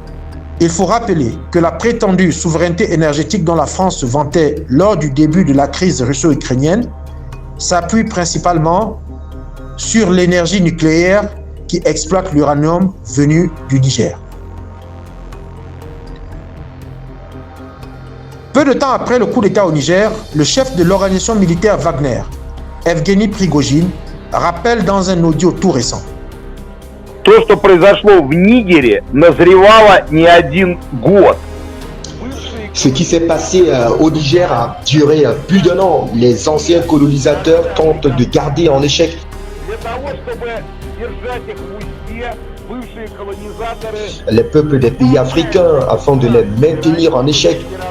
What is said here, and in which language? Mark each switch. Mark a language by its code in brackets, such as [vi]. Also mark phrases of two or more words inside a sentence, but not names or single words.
[fr] Il faut rappeler que la prétendue souveraineté énergétique dont la France se vantait lors du début de la crise russo-ukrainienne s'appuie principalement sur l'énergie nucléaire qui exploite l'uranium venu du Niger. Peu de temps après le coup d'État au Niger, le chef de l'organisation militaire Wagner, Evgeny Prigojine, rappelle dans un audio tout récent. [ru] То, что произошло в Нигере, назревало не один год. [fr] Ce qui s'est passé au Niger a duré plus d'1 an. Les anciens colonisateurs tentent de garder en échec. Les peuples des pays africains afin de les maintenir en échec.